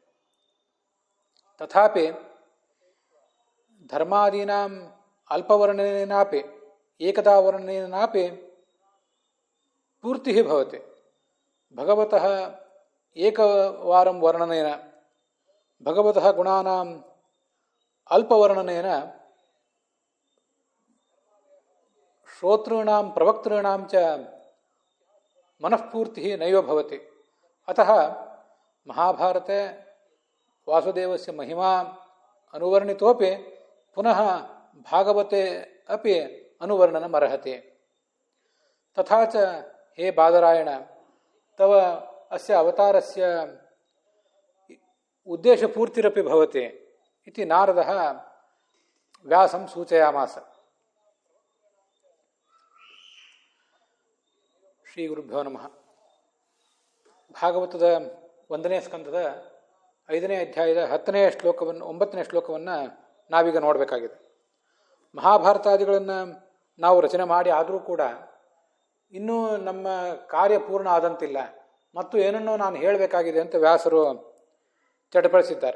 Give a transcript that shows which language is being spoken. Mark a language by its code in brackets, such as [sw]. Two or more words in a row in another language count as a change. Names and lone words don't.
[sa] तथापि धर्मादीनां अल्पवर्णनेनापि एकदा वर्णनेनापि पूर्तिः भवति. भगवतः एकवारं वर्णनेन भगवतः गुणानां अल्पवर्णनेन श्रोतॄणां प्रवक्तॄणां च मनःपूर्तिः नैव भवति. अतः महाभारते वासुदेवस्य महिमा अनुवर्णितोपि पुनः भागवते अपि अनुवर्णनमर्हति. तथा च हे बादरायण तव अस्य अवतारस्य उद्देशपूर्तिरपि भवति इति नारदः व्यासं सूचयामास. श्री गुरुभ्यो नमः. [kn] ಭಾಗವತದ 1ನೇ ಸ್ಕಂದದ 5ನೇ ಅಧ್ಯಾಯದ 10ನೇ ಶ್ಲೋಕವನ್ನು 9ನೇ ಶ್ಲೋಕವನ್ನು ನಾವೀಗ ನೋಡಬೇಕಾಗಿದೆ. ಮಹಾಭಾರತಾದಿಗಳನ್ನು ನಾವು ರಚನೆ ಮಾಡಿ ಆದರೂ ಕೂಡ ಇನ್ನೂ ನಮ್ಮ ಕಾರ್ಯ ಪೂರ್ಣ ಆದಂತಿಲ್ಲ ಮತ್ತು ಏನನ್ನೋ ನಾನು ಹೇಳಬೇಕಾಗಿದೆ ಅಂತ ವ್ಯಾಸರು ಚಟಪಡಿಸಿದ್ದಾರೆ.